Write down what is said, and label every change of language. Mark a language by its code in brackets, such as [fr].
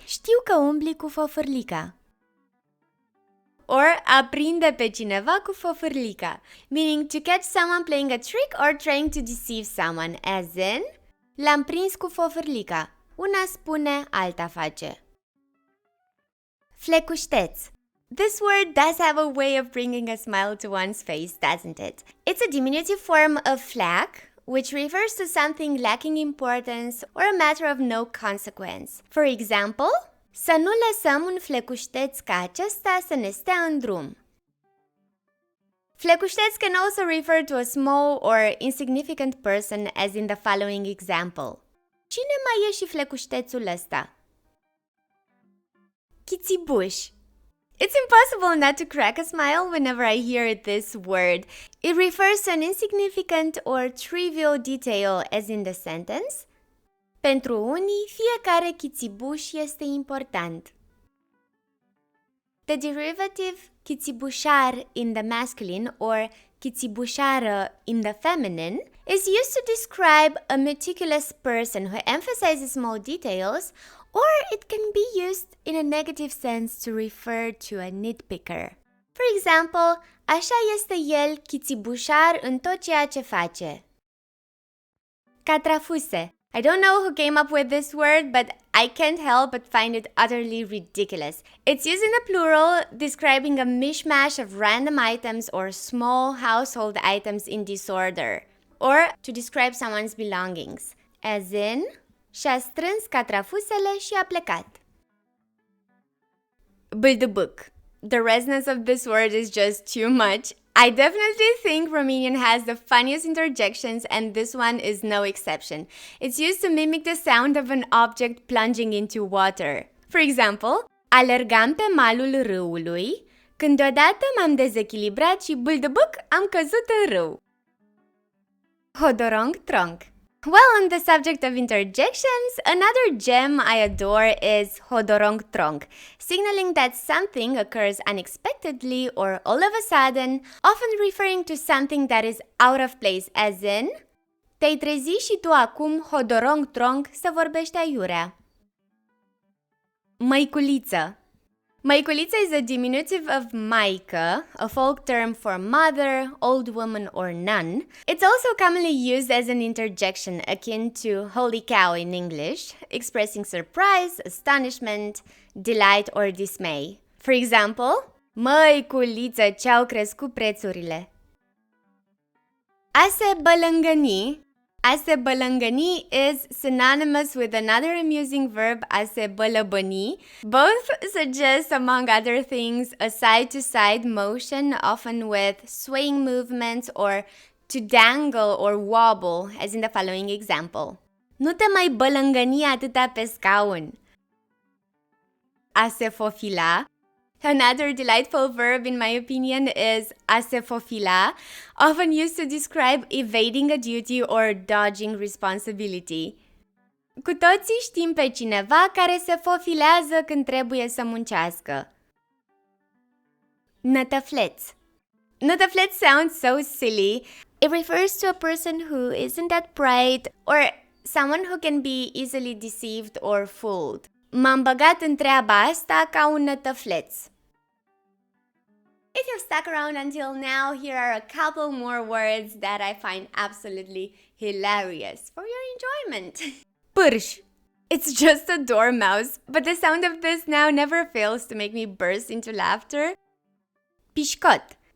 [ro] Știu că umbli cu fofârlica. [en] Or [ro] a prinde pe cineva cu fofârlica, [en] meaning to catch someone playing a trick or trying to deceive someone, as in [ro] l-am prins cu fofârlica. Una spune, alta face. Flecușteț. [en] This word does have a way of bringing a smile to one's face, doesn't it? It's a diminutive form of flac, which refers to something lacking importance or a matter of no consequence. For example, [ro] să nu lăsăm un flecușteț ca acesta să ne stea în drum. [en] Flecușteț can also refer to a small or insignificant person, as in the following example. [ro] Cine mai e și flecuștețul ăsta? Chițibuș. [en] It's impossible not to crack a smile whenever I hear this word. It refers to an insignificant or trivial detail, as in the sentence. [ro] Pentru unii, fiecare chițibuș este important. [en] The derivative chițibușar in the masculine or chițibușară in the feminine is used to describe a meticulous person who emphasizes small details, or it can be used in a negative sense to refer to a nitpicker. For example, [ro] așa este el chițibușar în tot ceea ce face. Catrafuse. [en] I don't know who came up with this word, but I can't help but find it utterly ridiculous. It's used in the plural, describing a mishmash of random items or small household items in disorder, or to describe someone's belongings, as in [ro] și-a strâns catrafusele și a plecat. Bâldâbâc. [en] The resonance of this word is just too much. I definitely think Romanian has the funniest interjections, and this one is no exception. It's used to mimic the sound of an object plunging into water. For example, [ro] alergam pe malul râului, când deodată m-am dezechilibrat și bâldâbâc am căzut în râu. [en] Hodorong-tronc. Well, on the subject of interjections, another gem I adore is hodorong-tronc, signaling that something occurs unexpectedly or all of a sudden, often referring to something that is out of place, as in [ro] te-ai trezit și tu acum hodorong-tronc să vorbești aiurea. [en] Măiculiță. Măiculiță is a diminutive of maică, a folk term for mother, old woman, or nun. It's also commonly used as an interjection akin to holy cow in English, expressing surprise, astonishment, delight, or dismay. For example, [ro] măiculiță, ce-au crescut prețurile. [en] A se bălângăni. A se bălângăni is synonymous with another amusing verb, a se bălăbăni. Both suggest, among other things, a side-to-side motion, often with swaying movements, or to dangle or wobble, as in the following example. [ro] Nu te mai bălângăni atâta pe scaun. A se fofila. [en] Another delightful verb, in my opinion, is a se fofila, often used to describe evading a duty or dodging responsibility. [ro] Cu toții știm pe cineva care se fofilează când trebuie să muncească. [en] Nătăfleț. Nătăfleț sounds so silly. It refers to a person who isn't that bright or someone who can be easily deceived or fooled. [ro] M-am băgat în treaba asta ca un nătăfleț. [en] If you've stuck around until now, here are a couple more words that I find absolutely hilarious for your enjoyment. Pârș. It's just a dormouse, but the sound of this now never fails to make me burst into laughter. Pișcot.